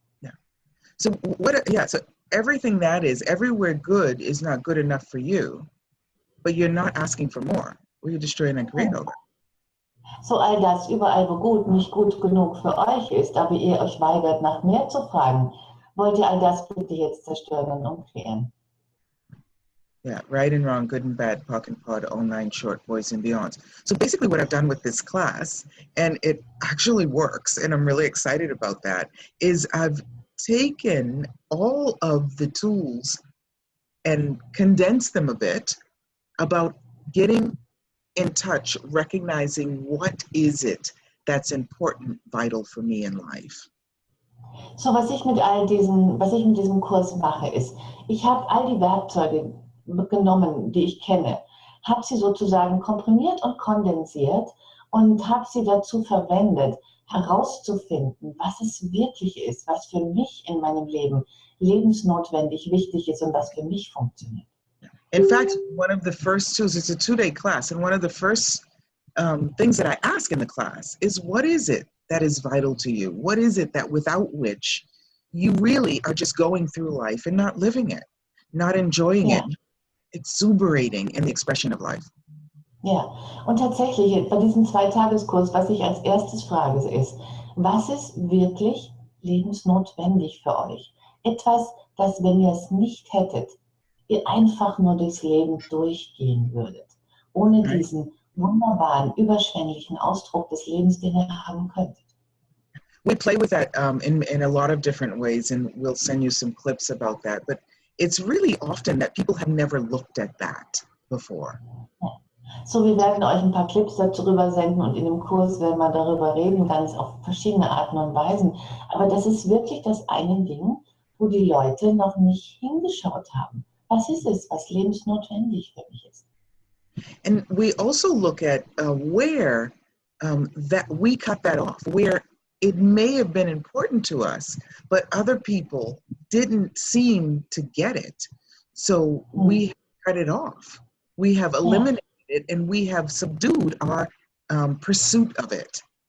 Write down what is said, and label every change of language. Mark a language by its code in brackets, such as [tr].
[en] Yeah. So so everything that is, everywhere good is not good enough for you, but you're not asking for more. Or you're just trying to create all that. [de] So all das, überall wo gut nicht gut genug für euch ist, aber ihr euch weigert, nach mehr zu fragen, wollt ihr all das bitte jetzt zerstören und umqueren? [en] Yeah, right and wrong, good and bad, POC and POD, all nine short, boys and beyonds. So basically what I've done with this class, and it actually works, and I'm really excited about that, is I've taken all of the tools and condensed them a bit about getting in touch, recognizing what is it that's important, vital for me in life. [de] So was ich mit diesem Kurs mache, ist, ich habe all die Werkzeuge genommen, die ich kenne, habe sie sozusagen komprimiert und kondensiert und habe sie dazu verwendet, herauszufinden, was es wirklich ist, was für mich in meinem Leben lebensnotwendig wichtig ist und was für mich funktioniert. [en] In fact, one of the first tools, it's a 2-day class, and one of the first things that I ask in the class is, what is it that is vital to you? What is it that without which you really are just going through life and not living it, not enjoying it, exuberating in the expression of life? [de] Ja, und tatsächlich bei diesem 2-Tageskurs, was ich als erstes frage, ist, was ist wirklich lebensnotwendig für euch? Etwas, das, wenn ihr es nicht hättet, ihr einfach nur durchs Leben durchgehen würdet, ohne diesen wunderbaren, überschwänglichen Ausdruck des Lebens, den ihr haben könntet. [en] We play with that in a lot of different ways, and we'll send you some clips about that. But it's really often that people have never looked at that before. [de] So, wir werden euch ein paar Clips darüber senden und in dem Kurs werden wir darüber reden, ganz auf verschiedene Arten und Weisen. Aber das ist wirklich das eine Ding, wo die Leute noch nicht hingeschaut haben. Was ist es, was lebensnotwendig für mich ist? [en] And we also look at where that we cut that off, where it may have been important to us, but other people didn't seem to get it. So we cut it off. We have eliminated it, and we have subdued our pursuit of it.